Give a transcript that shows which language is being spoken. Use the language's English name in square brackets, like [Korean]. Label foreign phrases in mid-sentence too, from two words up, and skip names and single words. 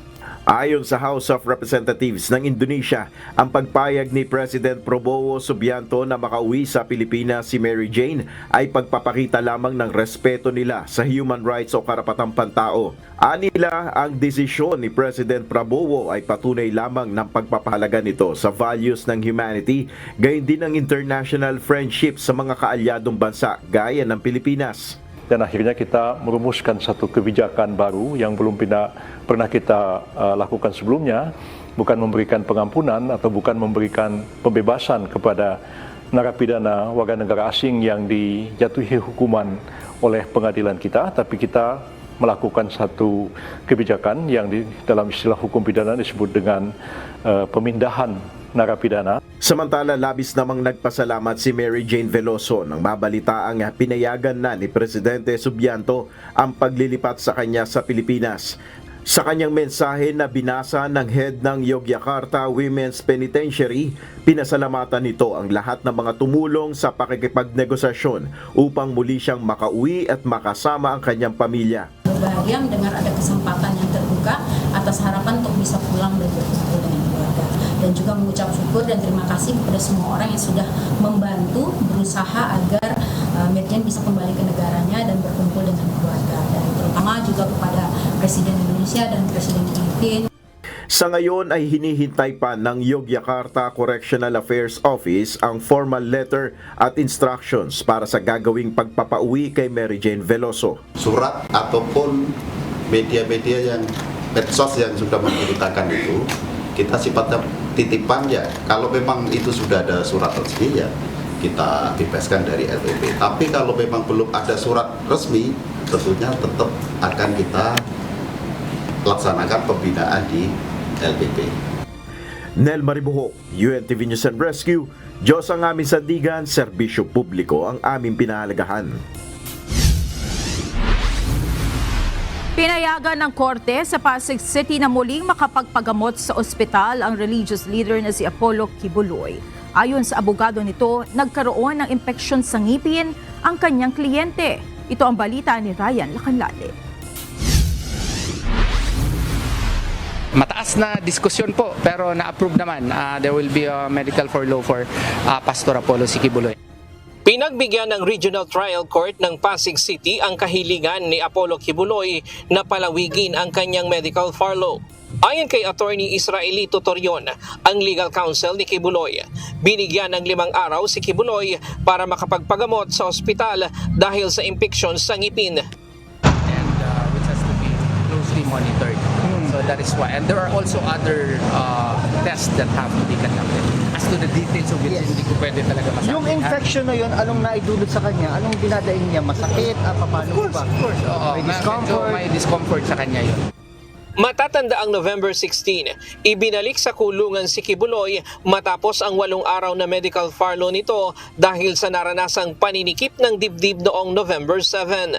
[Filipino] Ayon sa House of Representatives ng Indonesia, ang pagpayag ni President Prabowo Subianto na makauwi sa Pilipinas si Mary Jane ay pagpapakita lamang ng respeto nila sa [English] human rights [Filipino] o karapatang pantao. Anila, ang desisyon ni President Prabowo ay patunay lamang ng pagpapahalaga nito sa values ng humanity, gayon din ng [English] international friendship [Filipino] sa mga kaalyadong bansa gaya ng Pilipinas. [Indonesian] Dan akhirnya kita merumuskan satu kebijakan baru yang belum pernah kita lakukan sebelumnya, bukan memberikan pengampunan atau bukan memberikan pembebasan kepada narapidana warga negara asing yang dijatuhi hukuman oleh pengadilan kita, tapi kita melakukan satu kebijakan yang dalam istilah hukum pidana disebut dengan pemindahan narapidana. [Filipino] Samantala, labis namang nagpasalamat si Mary Jane Veloso nang mabalitaang pinayagan na ni Presidente Subianto ang paglilipat sa kanya sa Pilipinas. Sa kanyang mensahe na binasa ng head ng Yogyakarta Women's Penitentiary, pinasalamatan nito ang lahat ng mga tumulong sa pakikipagnegosasyon upang muli siyang makauwi at makasama ang kanyang pamilya. [Indonesian] Berbahagia mendengar ada kesempatan yang terbuka atas harapan untuk bisa pulang dan berkumpul dengan keluarga. Dan juga mengucap syukur dan terima kasih kepada semua orang yang sudah membantu berusaha agar Mary Jane bisa kembali ke negaranya dan berkumpul dengan keluarga. Dan terutama juga kepada Presiden Indonesia dan Presiden Filipina. [Filipino] Sa ngayon ay hinihintay pa ng Yogyakarta Correctional Affairs Office ang [English] formal letter [Filipino] at instructions para sa gagawing pagpapauwi kay Mary Jane Veloso. [Indonesian] Surat ataupun media-media yang medsos yang sudah memberitakan itu, kita sifatnya titipan ya. Kalau memang itu sudah ada surat resmi ya kita bebaskan dari LPP. Tapi kalau memang belum ada surat resmi, tentunya tetap akan kita laksanakan pembinaan di LPP. [Filipino] Nel Maribuho, UNTV News and Rescue. Diyos ang aming sandigan, serbisyo publiko ang aming pinahalagahan. Pinayagan ng korte sa Pasig City na muling makapagpagamot sa ospital ang religious leader na si Apollo Kibuloy. Ayon sa abogado nito, nagkaroon ng impeksyon sa ngipin ang kanyang kliyente. Ito ang balita ni Ryan Lacanlale. Mataas na diskusyon po pero na-approve naman. [English] There will be a medical for law for Pastor Apollo Kibuloy. [Filipino] Pinagbigyan ng Regional Trial Court ng Pasig City ang kahilingan ni Apollo Kibuloy na palawigin ang kanyang medical furlough. Ayon kay Attorney Israelito Torion, ang legal counsel ni Kibuloy, binigyan ng 5 araw si Kibuloy para makapagpagamot sa ospital dahil sa impeksyon sa ngipin. [English] And which has to be closely monitored. So that is why. And there are also other tests that have to be conducted. As to the details of it, [Filipino] hindi ko pwede talaga masabi. Yung infection na yun, anong naidulot sa kanya? Anong dinadaing niya? Masakit? Paano ba? Of course. May discomfort? May discomfort sa kanya yun. Matatanda ang November 16, ibinalik sa kulungan si Kibuloy matapos ang 8 araw na medical furlough nito dahil sa naranasang paninikip ng dibdib noong November 7.